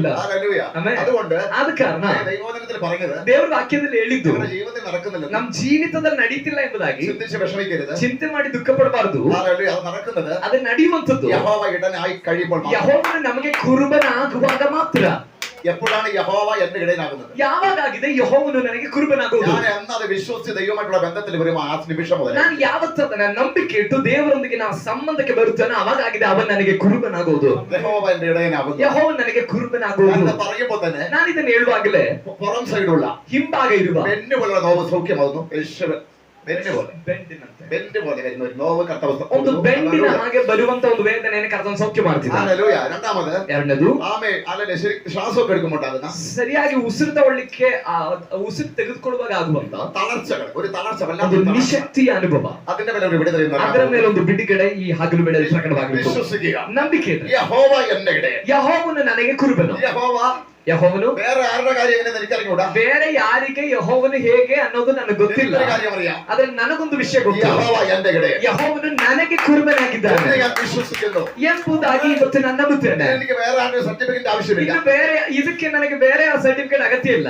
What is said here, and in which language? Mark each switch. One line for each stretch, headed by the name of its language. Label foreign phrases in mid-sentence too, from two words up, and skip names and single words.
Kannada: ಆದ ಕಾರಣ ದೇವರ ವಾಕ್ಯದಲ್ಲಿ ಹೇಳಿದ್ದು ನಮ್ಮ ಜೀವಿತದಲ್ಲಿ ನಡೀತಿಲ್ಲ ಎಂಬುದಾಗಿ ಚಿಂತೆ ಮಾಡಿ ದುಃಖ ಪಡಬಾರದು. ಅದು ನಡೆಯುವಂಥದ್ದು ಯೆಹೋವನು ನಮಗೆ ಕುರುಬನಾಗುವಾಗ ಮಾತ್ರ.
Malayalam: എപ്പോഴാണ് യഹോവ എന്റെ ഇടയനാകുന്നത്?
Kannada: ಯಾವಾಗಾಗಿದೆ ಯೆಹೋವನು ನನಗೆ ಕುರುಬನಾಗುವುದು?
Malayalam: ഞാൻ എന്നത് വിശ്വസിച്ച് ദൈവമായിട്ടുള്ള ബന്ധത്തിൽ വരുമ്പോൾ ആ നിമിഷം മുതൽ
Kannada: ನಾನು ಯಾವತ್ತೂ ನನ್ನ ನಂಬಿಕೆ ಇಟ್ಟು ದೇವರೊಂದಿಗೆ ನಾನು ಸಂಬಂಧಕ್ಕೆ ಬರುತ್ತೇನೆ ಅವಾಗಾಗಿದೆ ಅವನು ನನಗೆ ಕುರುಬನಾಗುವುದು.
Malayalam: യഹോവ എന്റെ ഇടയനാകുന്നു.
Kannada: ಯೆಹೋವನು ನನಗೆ ಕುರುಬನಾಗುವುದು
Malayalam: എന്ന് പറയുമ്പോൾ തന്നെ
Kannada: ನಾನು ಇದನ್ನು ಹೇಳುವಾಗಲೇ
Malayalam: പുറം സൈഡുള്ള
Kannada: ಹಿಂಭಾಗ ಇರುವ ಬೆನ್ನುಗಳ ನೋವು ಸೌಖ್ಯമാകുന്നു. ಒಂದು ಬೆಂಡಿನ ಹಾಗೆ ಬರುವಂತ ಒಂದು ವೇದನೆಯನ್ನು ಕರ್ತನು ಸೌಖ್ಯ ಮಾಡ್ತಿದ್ದಾನೆ. ಎರಡನೇದು
Malayalam: ശ്വാസമൊക്കെ എടുക്കുമ്പോണ്ടാകുന്ന
Kannada: ಸರಿಯಾಗಿ ಉಸಿರು ತಗೊಳ್ಳಿಕ್ಕೆ ಉಸಿರು ತೆಗೆದುಕೊಳ್ಳುವಾಗ ಆಗುವಂತ
Malayalam: തളർച്ചകൾ ഒരു തളർച്ച
Kannada: ನಿಶಕ್ತಿಯ ಅನುಭವ
Malayalam: അതിന്റെ ಮೇಲೆ ഒരു വിടുതല
Kannada: ಅದರ ಮೇಲೆ ಒಂದು ಬಿಡುಗಡೆ ಈ ಹಗಲು ವೇಳೆ ಪ್ರಕಟವಾಗಬೇಕು. ನಂಬಿಕೆ
Malayalam: യഹോവ എന്റെ ഇടയൻ.
Kannada: ಯೆಹೋವನು ನನಗೆ ಕುರುಬನು. ಯೆಹೋವನು ಬೇರೆ ಯಾರ ಕಾರ್ಯ ಏನೆಂದು എനിക്കറിഞ്ഞൂടാ. ಬೇರೆ ಯಾರಿಗೆ ಯೆಹೋವನು ಹೇಗೆ ಅನ್ನೋದು ನನಗೆ ಗೊತ್ತಿಲ್ಲ. ಆದ್ರೆ ನನಗೊಂದು ವಿಷಯ ಗೊತ್ತು. ಯೆಹೋವನು ನನಗೆ ಕುರುಬನಾಗಿದ್ದಾನೆ ಎಂಬುದಾಗಿ ಇವತ್ತು ನಾನು ನಂಬುತ್ತೇನೆ. ಇನ್ನು ಬೇರೆ ಇದಕ್ಕೆ ನನಗೆ ಬೇರೆ ಸರ್ಟಿಫಿಕೇಟ್ ಅಗತ್ಯ ಇಲ್ಲ.